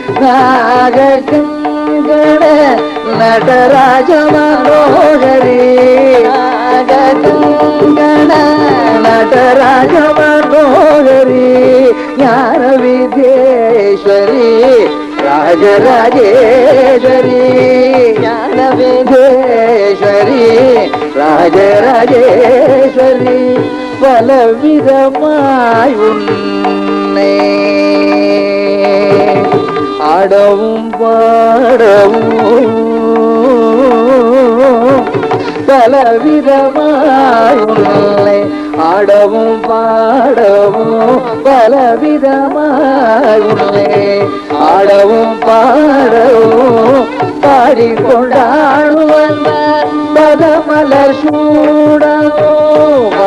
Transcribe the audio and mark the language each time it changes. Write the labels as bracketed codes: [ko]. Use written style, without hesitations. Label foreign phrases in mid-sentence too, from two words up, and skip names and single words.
[sa] नागकंगण नटराज मनोहरी नागकंगण नटराज मनोहरी ज्ञान विद्येश्वरी राजराजेश्वरी ज्ञान विद्येश्वरी राजराजेश्वरी பலவிதமாயுன்னை [ta] ஆடவும் பாடவும் பலவிதமாயுன்னை ஆடவும் பாடவும் பலவிதமாயுன்னை ஆடவும் பாடவும் பாடிக்கொண்டாடுவன் பதமலர் சூடவும்